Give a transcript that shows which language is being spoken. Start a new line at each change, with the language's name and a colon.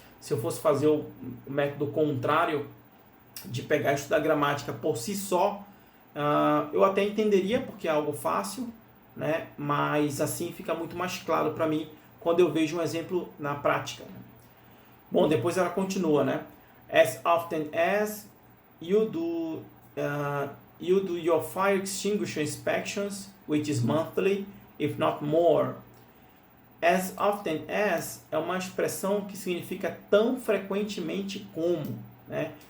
Portuguese: Se eu fosse fazer o método contrário, de pegar e estudar gramática por si só, eu até entenderia, porque é algo fácil, né? Mas assim fica muito mais claro para mim quando eu vejo um exemplo na prática. Bom, depois ela continua, né?
English: As often as you do your fire extinguisher inspections, which is monthly, if not more.
Portuguese: As often as é uma expressão que significa tão frequentemente como, né?